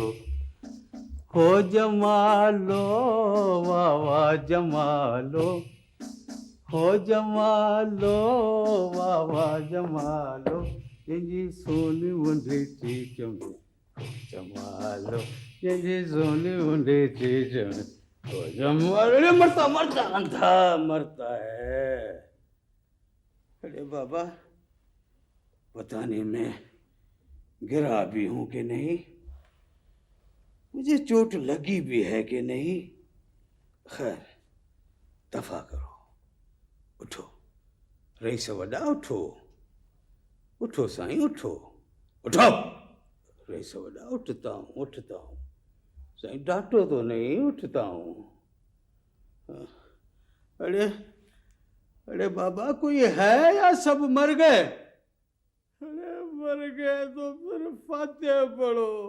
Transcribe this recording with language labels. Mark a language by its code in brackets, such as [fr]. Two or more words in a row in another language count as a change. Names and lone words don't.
[sd] हो जमालो, वाह वाह जमालो, हो जमालो, वाह वाह जमालो, जी सोनी मुंडी ठीक में, जमालो, जी सोनी मुंडी ठीक में, ओ जमालो। [ur] ارے مرتا مرتا اندھا مرتا ہے۔ ارے بابا، پتا نہیں میں گرا بھی ہوں کہ نہیں، مجھے چوٹ لگی بھی ہے کہ نہیں. خیر، دفع کرو، اٹھو رئیس وڏا، اٹھو اٹھو سائیں، اٹھو اٹھو رئیس وڏا, اٹھتا ہوں سائیں، ڈانٹو تو نہیں، اٹھتا ہوں. ارے بابا، کوئی ہے یا سب مر گئے? ارے مر گئے تو پھر فاتحہ پڑھو.